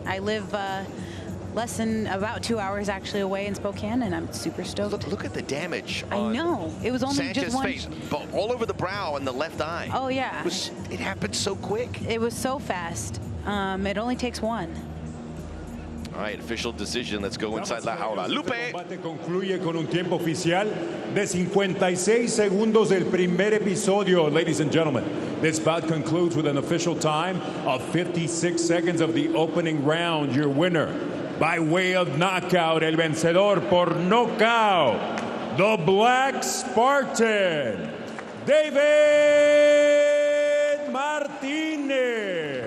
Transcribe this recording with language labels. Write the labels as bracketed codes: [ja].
[en] I live less than about 2 hours actually away in Spokane, and I'm super stoked. Look at the damage. I know. It was only Sanchez's just one. face, all over the brow and the left eye. Oh, yeah. It happened so quick. It was so fast. It only takes one. All right, official decision. Let's go inside la jaula. Lupe. [es] El combate concluye con un tiempo oficial de 56 segundos del primer episodio. [en] Ladies and gentlemen, this bout concludes with an official time of 56 seconds of the opening round. Your winner by way of knockout, [es] el vencedor por nocaut, [en] the Black Spartan, David Martinez.